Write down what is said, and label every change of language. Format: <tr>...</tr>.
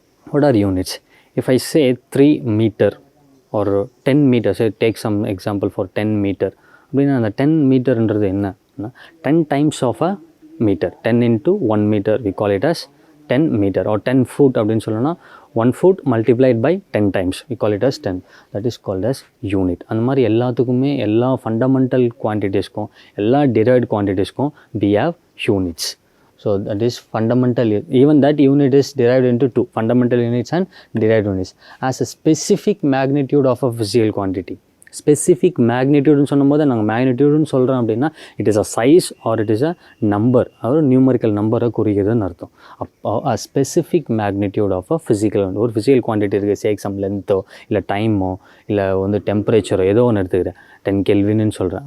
<en>What are units? If I say 3 meter or 10 meter, say take some example for 10 meter.</en> <ta>அப்படின்னா அந்த 10 மீட்டர்ன்றது என்ன?</ta> <en>10 times of a meter. 10 into 1 meter, we call it as 10 meter or 10 foot</en> <ta>அப்படின்னு சொல்லணும்னா</ta> <en>1 foot multiplied by 10 times, we call it as 10. That is called as unit.</en> <ta>அந்த மாதிரி எல்லாத்துக்குமே, எல்லா fundamental குவான்டிட்டிஸ்க்கும், எல்லா derived quantitiesக்கும்</ta> <en>we have units. So that is fundamental. Even that unit is derived into 2 fundamental units and derived units as a specific magnitude of a physical quantity.</en> <ta>Specific மேக்னிடியூடுன்னு சொல்லும்போது நாங்கள் மேக்னிடியூடுன்னு சொல்கிறோம் அப்படின்னா</ta> <en>it is a size or it is a number,</en> <ta>அதாவது numerical நம்பரை குறிக்கிறதுன்னு அர்த்தம். அப்போ</ta> <en>a specific magnitude of a physical,</en> <ta>ஒரு physical quantity இருக்குது, சே எக்ஸாம் லென்த்தோ இல்லை டைமோ இல்லை டெம்பரேச்சரோ ஏதோ ஒன்று எடுத்துக்கிறேன், 10 கெல்வின்னு சொல்கிறேன்.</ta>